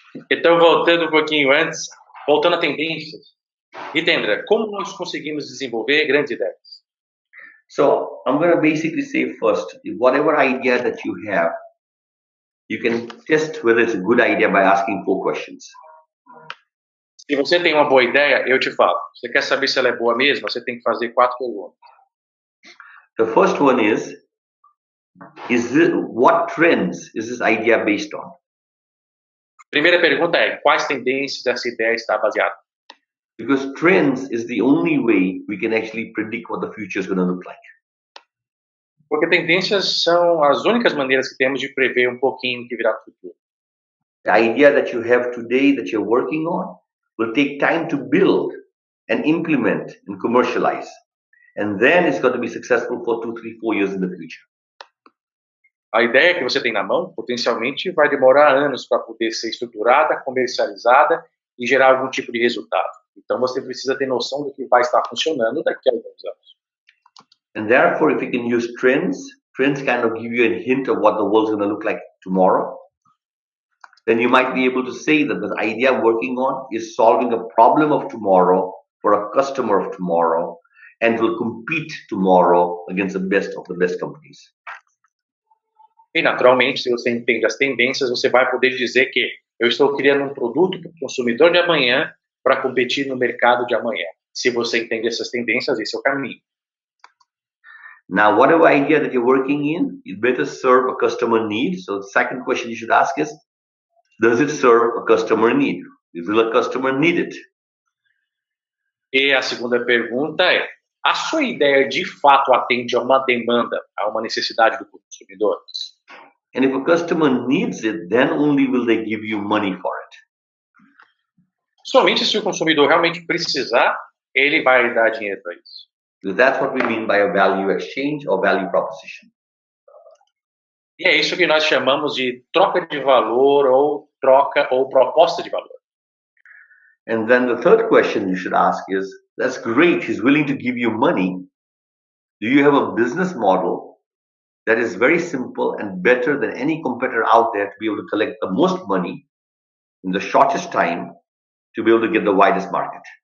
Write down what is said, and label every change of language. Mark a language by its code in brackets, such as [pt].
[pt] Então, voltando um pouquinho antes, voltando a tendências, Hitendra, como nós conseguimos desenvolver grandes ideias? [en] So I'm going to basically say first, whatever idea that you have, you can test whether it's a good idea by asking 4 questions. [pt] Se você tem uma boa ideia, eu te falo. Você quer saber se ela é boa mesmo? Você tem que fazer 4 perguntas. [en] The first one is what trends is this idea based on? [pt] Primeira pergunta é, quais tendências essa ideia está baseada? [en] Because trends is the only way we can actually predict what the future is going to look like. [pt] Porque tendências são as únicas maneiras que temos de prever um pouquinho o que virá no futuro. [en] The idea that you have today that you're working on will take time to build and implement and commercialize. And then it's going to be successful for 2, 3, 4 years in the future. [pt] A ideia que você tem na mão, potencialmente, vai demorar anos para poder ser estruturada, comercializada e gerar algum tipo de resultado. Então, você precisa ter noção do que vai estar funcionando daqui a alguns anos. [en] And therefore, if you can use trends kind of give you a hint of what the world's going to look like tomorrow. Then you might be able to say that the idea I'm working on is solving a problem of tomorrow for a customer of tomorrow and will compete tomorrow against the best of the best companies. [pt] E, naturalmente, se você entende as tendências, você vai poder dizer que eu estou criando um produto para o consumidor de amanhã para competir no mercado de amanhã. Se você entende essas tendências, esse é o caminho. [en] Now, whatever idea that you're working in, it better serve a customer need. So the second question you should ask is, does it serve a customer need? Will a customer need it? [pt] E a segunda pergunta é, a sua ideia de fato atende a uma demanda, a uma necessidade do consumidor? [en] And if a customer needs it, then only will they give you money for it. [pt] Somente se o consumidor realmente precisar, ele vai dar dinheiro para isso. [en] So that's what we mean by a value exchange or value proposition. [pt] E é isso que nós chamamos de troca de valor ou troca ou proposta de valor. [en] And then the third question you should ask is, that's great, he's willing to give you money. Do you have a business model that is very simple and better than any competitor out there to be able to collect the most money in the shortest time to be able to get the widest market?